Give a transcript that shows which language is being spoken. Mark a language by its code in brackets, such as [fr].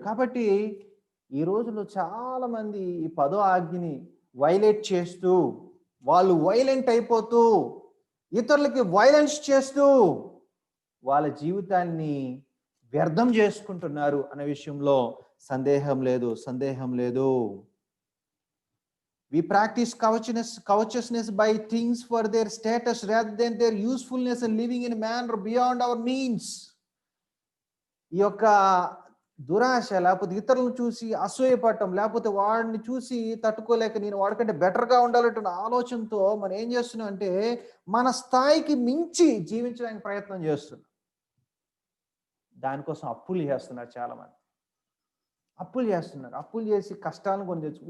[te] కాబట్టి ఈ రోజుల్లో చాలా మంది ఈ 10వ ఆజ్ఞని వైలేట్ చేస్తూ, వాళ్ళు వైలెంట్ అయిపోతూ, ఇతరులకి వైలెన్స్ చేస్తూ వాళ్ళ జీవితాన్ని వ్యర్థం చేసుకుంటున్నారు అనే విషయంలో సందేహం లేదు. [en] We practice covetousness by things for their status rather than their usefulness and living in a manner beyond our means. [te] ఈ యొక్క దురాశ, లేకపోతే ఇతరులను చూసి అసూయపడటం, లేకపోతే వాడిని చూసి తట్టుకోలేక నేను వాడికంటే బెటర్గా ఉండాలంటున్న ఆలోచనతో మనం ఏం చేస్తున్నాం అంటే మన స్థాయికి మించి జీవించడానికి ప్రయత్నం చేస్తున్నాం. దానికోసం అప్పులు చేస్తున్నారు చాలామంది. అప్పులు చేసి కష్టాలను కొని తెచ్చుకో.